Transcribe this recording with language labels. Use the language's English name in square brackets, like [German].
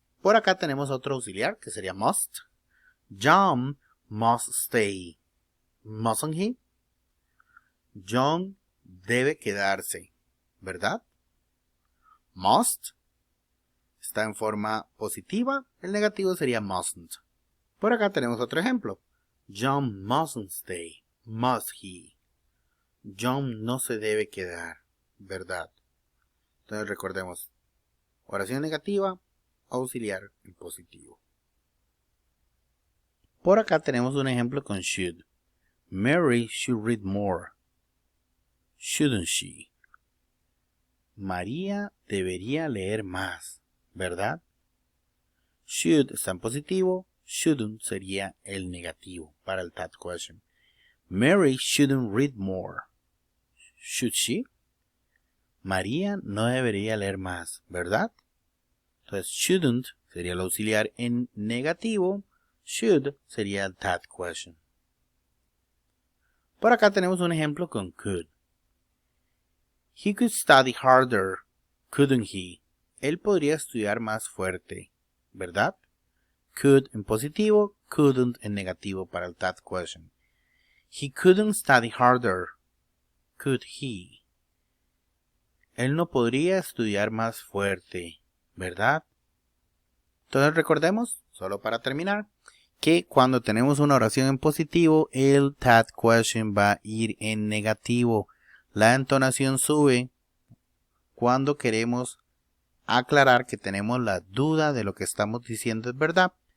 [Spanish] Por acá tenemos otro auxiliar que sería must. [English] John must stay. Mustn't he? [Spanish] John debe quedarse, ¿verdad? Must está en forma positiva, el negativo sería mustn't. Por acá tenemos otro ejemplo. [English] John mustn't stay, must he? [Spanish] John no se debe quedar, ¿verdad? Entonces recordemos, oración negativa, auxiliar en positivo. Por acá tenemos un ejemplo con [English] should. Mary should read more. Shouldn't she? [Spanish] María debería leer más, ¿verdad? Should está en positivo, shouldn't sería el negativo para el [English] that question. Mary shouldn't read more. Should she? [Spanish] María no debería leer más, ¿verdad? Entonces shouldn't sería el auxiliar en negativo, should sería el [English] that question. [Spanish] Por acá tenemos un ejemplo con could. [English] He could study harder, couldn't he? [Spanish] Él podría estudiar más fuerte, ¿verdad? Could en positivo, couldn't en negativo para el [English] that question. He couldn't study harder, could he? [Spanish] Él no podría estudiar más fuerte, ¿verdad? Entonces recordemos, solo para terminar, que cuando tenemos una oración en positivo, el [English] that question [Spanish] va a ir en negativo. La entonación sube cuando queremos aclarar que tenemos la duda de lo que estamos diciendo es verdad.